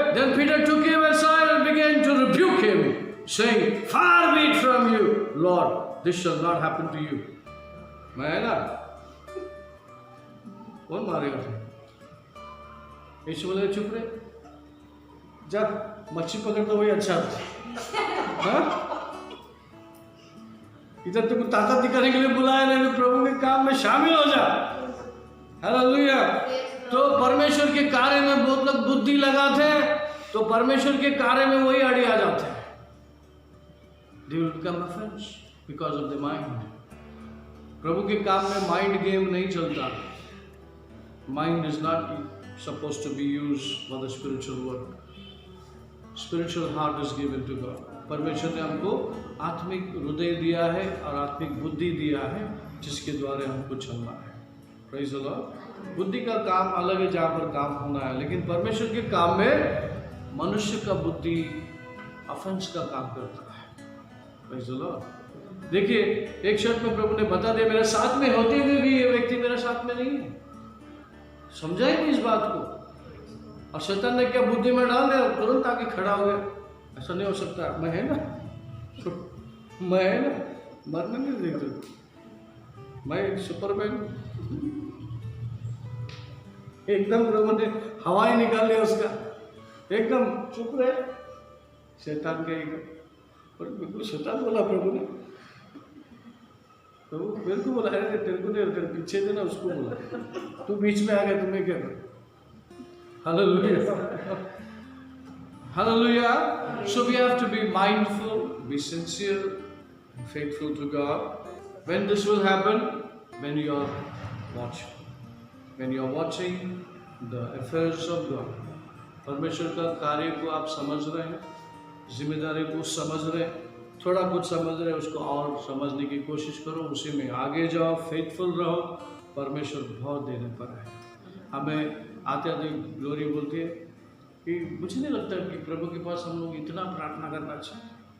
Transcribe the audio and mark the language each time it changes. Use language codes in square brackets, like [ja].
[en] Then Peter took him aside and began to rebuke him, saying, Far be it from you, Lord, this shall not happen to you। [hi] मैं ना, कौन मारेगा? यीशु बोले चुप रहे, जा मच्छी पकड़ तो वही अच्छा था। हाँ? इधर तुमको ताकत दिखाने के लिए बुलाया नहीं, तो प्रभु के काम में शामिल हो जा। हालेलुया। तो परमेश्वर के कार्य में बहुत लोग बुद्धि लगाते हैं, तो परमेश्वर के कार्य में वही अड़ी आ जाते हैं। [en] They will become offense because of the mind. [hi] प्रभु के काम में माइंड गेम नहीं चलता। [en] Mind is not supposed to be used for the spiritual work. Spiritual heart is given to God. [hi] परमेश्वर ने हमको आत्मिक हृदय दिया है और आत्मिक बुद्धि दिया है, जिसके द्वारा हमको चलना है। [en] Praise the Lord. [hi] बुद्धि का काम अलग है, जहाँ पर काम होना है, लेकिन परमेश्वर के काम में मनुष्य का बुद्धि ऑफेंस का काम करता है। [en] Praise the Lord. [hi] देखिए, एक शर्त में प्रभु ने बता दिया, मेरे साथ में होते हुए भी ये व्यक्ति मेरे साथ में नहीं है। समझा ही नहीं इस बात को, और शैतान ने क्या बुद्धि में डाल दिया, तुरंत आके खड़ा हो गया। ऐसा नहीं हो सकता, मैं है ना, मैं है ना, मरने नहीं देते, मैं सुपरमैन। एकदम प्रभु ने हवा ही निकाल लिया उसका, एकदम चुप रहे। शैतान के और बिल्कुल शैतान बोला प्रभु ने, तो मेरे को बोला, अरे तेरे को नहीं, तेरे पीछे थे ना, उसको बोला, तू बीच में आ गया, तुम्हें क्या कर। Hallelujah, hallelujah. [en] So we have to be mindful, be sincere, faithful to God. When this will happen? When you are watching, when you are watching the affairs of God. [hi] परमेश्वर का कार्य को आप समझ रहे हैं, जिम्मेदारी को समझ रहे हैं, थोड़ा कुछ समझ रहे हैं, उसको और समझने की कोशिश करो, उसी में आगे जाओ, फेथफुल रहो। परमेश्वर बहुत देने पर है। हमें आते आते ग्लोरी बोलती है कि मुझे नहीं लगता कि प्रभु के पास हम लोग इतना प्रार्थना करना चाहिए।